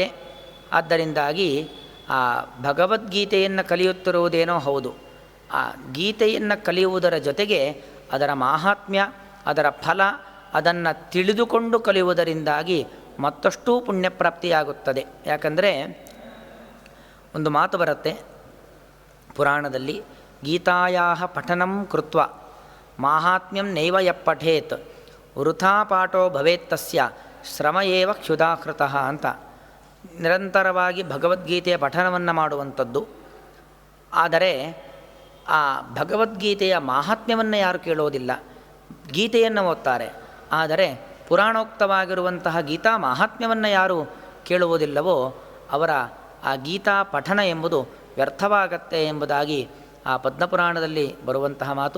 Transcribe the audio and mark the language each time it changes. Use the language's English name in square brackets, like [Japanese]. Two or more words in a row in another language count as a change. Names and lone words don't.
[Kannada] ಆದ್ದರಿಂದಾಗಿ ಆ ಭಗವದ್ಗೀತೆಯನ್ನು ಕಲಿಯುತ್ತಿರುವುದೇನೋ ಹೌದು, ಆ ಗೀತೆಯನ್ನು ಕಲಿಯುವುದರ ಜೊತೆಗೆ ಅದರ ಮಾಹಾತ್ಮ್ಯ, ಅದರ ಫಲ, ಅದನ್ನು ತಿಳಿದುಕೊಂಡು ಕಲಿಯುವುದರಿಂದಾಗಿ ಮತ್ತಷ್ಟು ಪುಣ್ಯಪ್ರಾಪ್ತಿಯಾಗುತ್ತದೆ. ಯಾಕಂದರೆ ಒಂದು ಮಾತು ಬರುತ್ತೆ ಪುರಾಣದಲ್ಲಿ, [Sanskrit] ಗೀತಾಯಾ ಪಠನಂ ಕೃತ್ವ ಮಾಹಾತ್ಮ್ಯಂ ನೈವ ಯಪ್ಪಠೇತ್ ವೃಥಾ ಪಾಠೋ ಭವೇತ್ತಸ್ಯ ಶ್ರಮ ಏವ ಕ್ಷುಧಾಕೃತಃ ಅಂತ. [Kannada] ನಿರಂತರವಾಗಿ ಭಗವದ್ಗೀತೆಯ ಪಠನವನ್ನು ಮಾಡುವಂಥದ್ದು. ಆದರೆ ಆ ಭಗವದ್ಗೀತೆಯ ಮಾಹಾತ್ಮ್ಯವನ್ನು ಯಾರು ಕೇಳೋದಿಲ್ಲ. ಗೀತೆಯನ್ನು ಓದ್ತಾರೆ, ಆದರೆ ಪುರಾಣೋಕ್ತವಾಗಿರುವಂತಹ ಗೀತಾ ಮಾಹಾತ್ಮ್ಯವನ್ನು ಯಾರು ಕೇಳುವುದಿಲ್ಲವೋ ಅವರ ಆ ಗೀತಾ ಪಠನ ಎಂಬುದು ವ್ಯರ್ಥವಾಗತ್ತೆ ಎಂಬುದಾಗಿ ಆ ಪದ್ಮಪುರಾಣದಲ್ಲಿ ಬರುವಂತಹ ಮಾತು.